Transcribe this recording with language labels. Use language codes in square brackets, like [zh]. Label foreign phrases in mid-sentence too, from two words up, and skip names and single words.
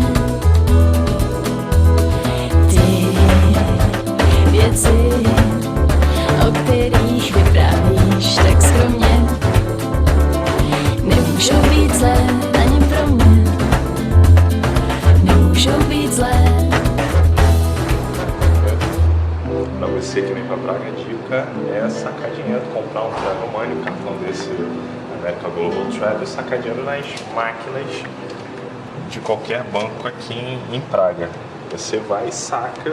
[cs] Ty věci, o kterých vyprávíš tak skromně, nemůžou být zlé ani pro mě, nemůžou být zlé. [pt] Para você que vem para Praga, a dica é sacar dinheiro, comprar um Travel Money, um cartão desse América Global Travel, sacar dinheiro nas máquinas de qualquer banco aqui em Praga. Você vai e saca.